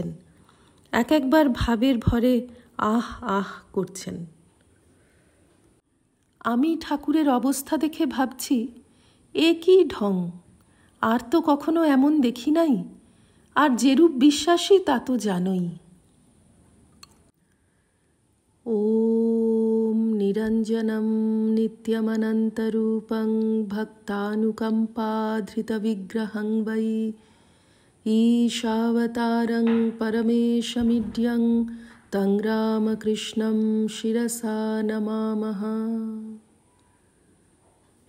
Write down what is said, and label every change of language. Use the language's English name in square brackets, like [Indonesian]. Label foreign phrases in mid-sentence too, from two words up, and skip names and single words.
[Bangla] এক একবার ভাবের ভরে আহ আহ করছেন। আমি ঠাকুরের অবস্থা দেখে ভাবছি, এ কি ঢং, আর তো কখনো এমন দেখি নাই, আর যেরূপ বিশ্বাসী তা তো জানোই। [Sanskrit] ওম নিরঞ্জনম নিত্যমনন্তরূপং ভক্তানুকম্পাধৃতবিগ্রহং বৈ ঈশাবতারং পরমেশমিড্যং তং রামকৃষ্ণং শিরসা নমামঃ।